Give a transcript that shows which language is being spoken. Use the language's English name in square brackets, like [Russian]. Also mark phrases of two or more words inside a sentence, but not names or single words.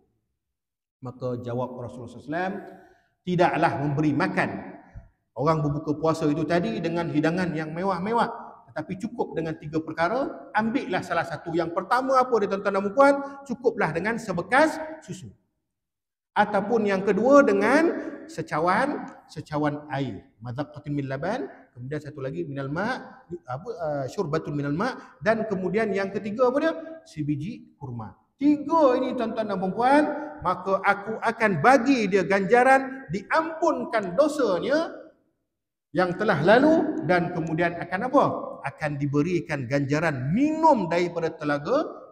[Malay] Maka jawab Rasulullah SAW, tidaklah memberi makan orang berbuka puasa itu tadi dengan hidangan yang mewah-mewah, tetapi cukup dengan 3 perkara. Ambillah salah satu. Yang pertama apa dia, tuan-tuan dan puan? Cukuplah dengan sebekas susu. Ataupun yang kedua dengan secawan air, [Arabic] مذقة من لبن. [Malay] Kemudian satu lagi [Arabic] من الماء شربة من الماء. [Malay] Dan kemudian yang ketiga apa dia? Sebiji kurma. 3 ini tuan-tuan dan puan, maka aku akan bagi dia ganjaran diampunkan dosanya yang telah lalu, dan kemudian akan apa? Akan diberikan ganjaran minum daripada telaga.